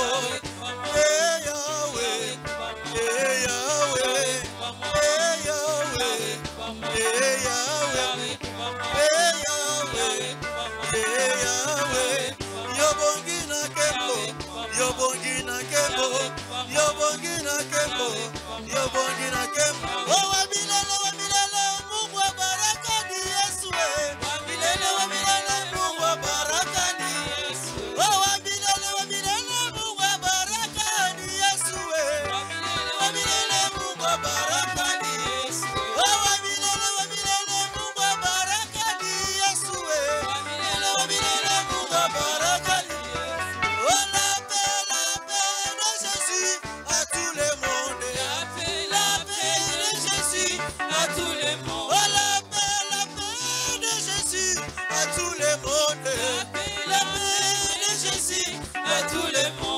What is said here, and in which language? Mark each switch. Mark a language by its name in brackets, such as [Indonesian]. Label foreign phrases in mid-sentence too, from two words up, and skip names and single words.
[English] Hey Yahweh, hey Yahweh, hey Yahweh, hey Yahweh, hey Yahweh, hey Yahweh, [Lingala] yobongi na kembo, yobongi na kembo, yobongi na kembo, yobongi na kembo. [Swahili] Oh, wamilele, Mungu wa baraka ni Yesu. Wamilele, Mungu wa baraka ni Yesu. Oh, wamilele, Mungu wa baraka ni Yesu. Wamilele, Mungu wa baraka ni Yesu. Oh, wamilele, Mungu wa baraka ni Yesu. Wamilele, Mungu wa baraka ni Yesu. [French] Oh, la paix de Jésus à tout le monde. La paix de Jésus à tout le monde. Oh, la paix de Jésus à tout le monde. La paix de Jésus à tout le monde.